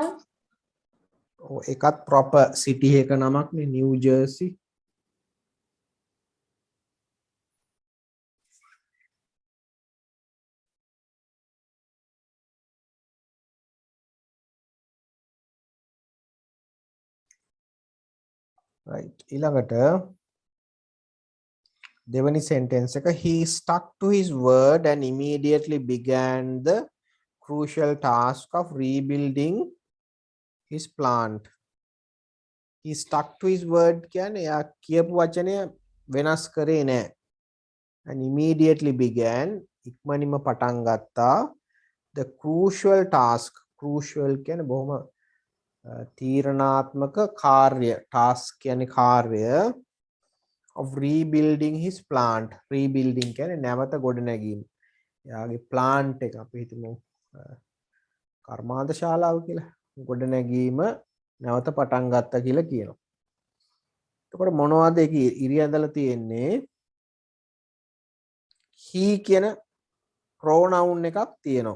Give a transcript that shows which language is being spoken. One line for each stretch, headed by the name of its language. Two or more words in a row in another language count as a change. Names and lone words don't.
Sinhala: ඔව් ඒකත්
English: proper city
Sinhala: එක නමක් නේ New Jersey right ඊළඟට දෙවනි sentence එක
English: he stuck to his word and immediately began the crucial task of rebuilding his plant he stuck to his word
Sinhala: කියන්නේ යා කියපු වචනය වෙනස් කරේ නැහැ
English: and immediately began
Sinhala: ඉක්මනින්ම පටන් ගත්තා
English: the crucial task crucial
Sinhala: කියන්නේ බොහොම තීරණාත්මක කාර්ය task කියන්නේ කාර්ය
English: of rebuilding his plant rebuilding
Sinhala: කියන්නේ නැවත ගොඩනැගීම එයාගේ plant එක අපි හිතමු කර්මාන්ත ශාලාව කියලා ගොඩනැගීම නැවත පටන් ගත්තා කියලා කියනවා. එතකොට මොනවද ඒකේ ඉරියඳලා තියෙන්නේ he කියන pronoun එකක් තියෙනවා.